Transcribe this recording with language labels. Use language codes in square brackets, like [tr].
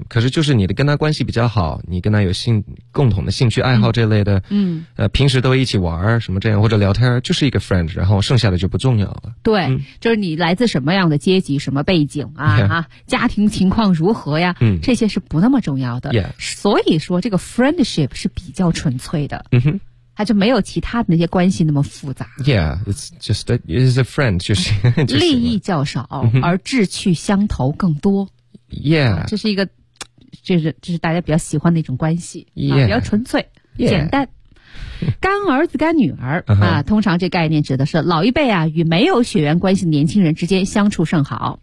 [zh] 可是就是你的跟他关系比较好，你跟他有共同的兴趣爱好这类的，平时都一起玩什么这样或者聊天，就是一个 friend, 然后剩下的就不重要了。对，就是你来自什么样的阶级，什么背景啊，家庭情况如何呀，这些是不那么重要的。所以说这个 friendship 是比较纯粹的。他就没有其他的那些关系那么复杂。 [en] Yeah, it's just a, it's a friend, 就是 [zh] 利益较少而志趣相投更多。 [en] Yeah, [zh] 这是一个这是大家比较喜欢的一种关系。 [en] Yeah, [zh] 比较纯粹、 [en] yeah. [zh] 简单。干儿子干女儿、 uh-huh. 啊，通常这概念指的是老一辈啊与没有血缘关系的年轻人之间相处甚好、